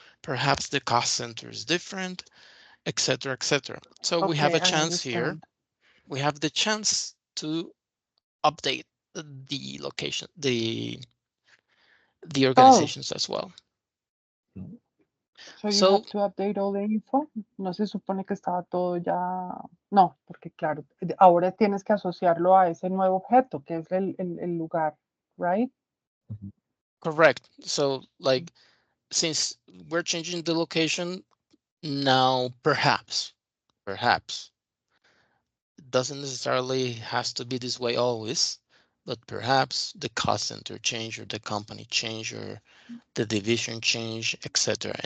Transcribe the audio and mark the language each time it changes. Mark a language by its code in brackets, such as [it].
[en] Perhaps the cost center is different, etc., etc. So we have a chance here. We have the chance to update the location, the organizations as well. So you have to update all the info. [es] No se supone que estaba todo ya. No, porque claro, ahora tienes que asociarlo a ese nuevo objeto que es el lugar, [en] right? Correct. So like, since we're changing the location now, perhaps it doesn't necessarily has to be this way always, but perhaps the cost center change or the company change or the division change, etc.